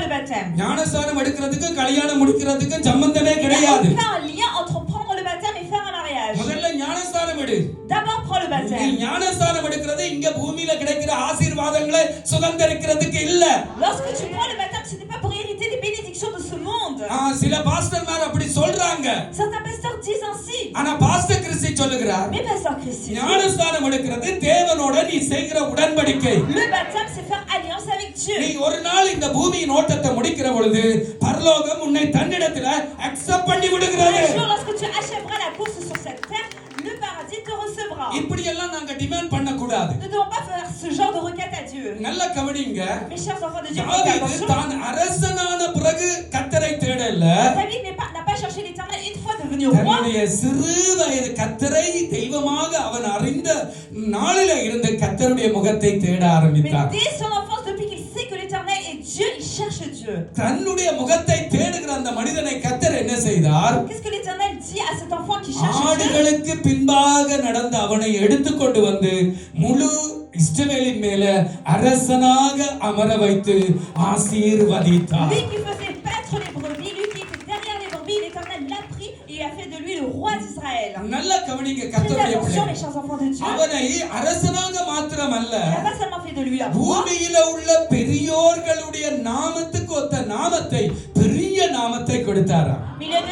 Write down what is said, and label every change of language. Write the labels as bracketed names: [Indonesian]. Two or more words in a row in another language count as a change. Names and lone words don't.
[French] baptême. [Tamil] ஞானஸ்நானம் எடுக்கிறதுக்கு கல்யாணம் முடிக்கிறதுக்கு சம்பந்தமே கிடையாது. [French] Il n'y a aucun lien entre prendre le baptême et faire un mariage. [Tamil] முதல்ல ஞானஸ்நானம் எடு. [French] D'abord prends le [Tamil] நீ [French] baptême. [Tamil] ஞானஸ்நானம் எடுக்கிறது இங்க பூமியில கிடைக்கிற ஆசீர்வாதங்களை சுதந்தரிக்கிறதுக்கு இல்ல. [French] Lorsque tu prends le baptême, ce n'est pas pour hériter des bénédictions de ce monde. [Tamil] சில பாஸ்டர்மார் அப்படி சொல்றாங்க. [French] Certains pasteurs disent ainsi. [Tamil] ஆனா பாஸ்டர் கிறிஸ்டி சொல்லுகிறார், [French] Mais pasteur Christy, [Tamil] ஞானஸ்நானம் எடுக்கிறது தேவனோட நீ செய்கிற உடன்படிக்கை. [French] le baptême c'est faire alliance avec Dieu. [Tamil] நீ ஒரு நாள் இந்த பூமியின் ஓட்டத்தை முடிக்கிற பொழுது பரலோகம் உன்னை தன்னிடத்துல அக்செப்ட் பண்ணி விடுகிறது. [French] Un jour, lorsque tu achèveras la course sur cette terre, le paradis te recevra. [Tamil] இப்படி எல்லாம் நாங்க டிமாண்ட் பண்ண கூடாது. [French] Nous ne devons pas faire ce genre de requête à Dieu. [Tamil] நல்ல கவனிங்க. [French] Mes chers enfants de Dieu, [Tamil] தாவீது தான் அரசனான பிறகு கர்த்தரை தேடல. [French] David n'a pas cherché l'Éternel une fois devenu roi. [Tamil] தன்னுடைய சிறு வயது கர்த்தரை தெய்வமாக அவன் அறிந்த நாளில இருந்து கர்த்தருடைய முகத்தை தேட [French] Mais [Tamil] ஆரம்பித்தார். [French] dès son enfance, depuis qu'il sait que l'Éternel est Dieu, il cherche Dieu. [Tamil] தன்னுடைய முகத்தை தேடுகிற அந்த மனிதனை கர்த்தர் என்ன செய்தார்? [French] Qu'est-ce que l'Éternel dit à cet enfant qui cherche Dieu? [Tamil] ஆடுகளுக்கு பின்பாக நடந்த அவனை எடுத்துக்கொண்டு வந்து முழு இஸ்ரவேலின் மேல அரசனாக அமர வைத்து ஆசீர்வதித்தார். [French] Lui qui faisait paître les brebis, lui qui était derrière les brebis, l'Éternel l'a pris et a fait de lui le roi d'Israël. [Tamil] நல்ல கவனிங்க [French] Faites [Tamil] கர்த்தருடைய [French] attention, [Tamil] பிள்ளை. [French] mes chers enfants de Dieu. [Tamil] அவனை அரசனாக மாத்திரமல்ல, [French] Il n'a pas seulement fait de lui un roi, [Tamil] பூமியில உள்ள பெரியோர்களுடைய நாமத்துக்கு ஒத்த நாமத்தை, பெரிய நாமத்தை கொடுத்தாராம். [French] mais il lui a